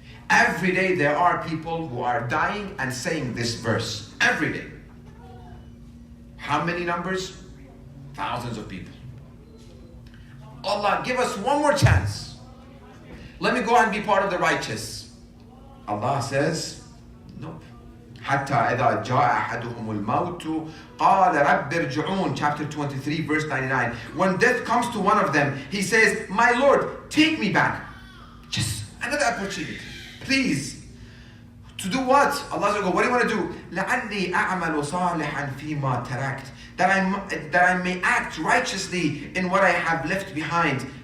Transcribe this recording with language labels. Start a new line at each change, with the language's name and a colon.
English: Every day there are people who are dying and saying this verse. Every day. How many numbers? Thousands of people. Allah, give us one more chance. Let me go and be part of the righteous. Allah says, nope.
Arabic: حتى إذا جاء أحدهم الموت قال رب ارجعون.
English: Chapter 23, verse 99. When death comes to one of them, he says, my Lord, take me back. Just Another opportunity. Please. To do what? Allah said, what do you want to do?
Arabic: لَعَلِّي أَعْمَلُ صَالِحًا فِيمَا تَرَكْتُ.
English: That I may act righteously in what I have left behind.